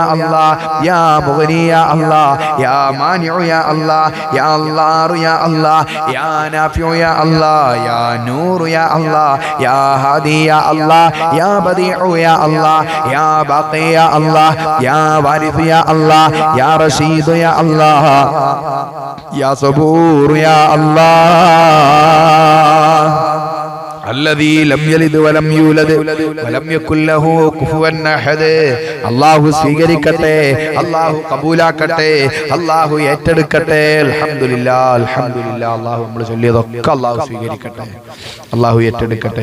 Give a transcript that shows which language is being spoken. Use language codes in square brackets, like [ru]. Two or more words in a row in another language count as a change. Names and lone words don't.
[ar] الله يا مغني يا الله يا مانع يا الله يا الله يا الله يا نافع يا الله يا نور يا الله يا هادي يا الله يا بديع يا الله يا باقي يا الله يا وارث يا الله يا رشيد يا الله يا صبور يا الله الذي لم يلد ولم يولد ولم يكن له كفوا أحد. [ml] അല്ലാഹു സ്വീകരിക്കട്ടെ, അല്ലാഹു കബൂലാക്കട്ടെ, അല്ലാഹു ഏറ്റെടുക്കട്ടെ. [ar] الحمد لله الحمد لله. [ml] അല്ലാഹു നമ്മൾ ചൊല്ലിയതൊക്കെ അല്ലാഹു സ്വീകരിക്കട്ടെ, അല്ലാഹു ഏറ്റെടുക്കട്ടെ.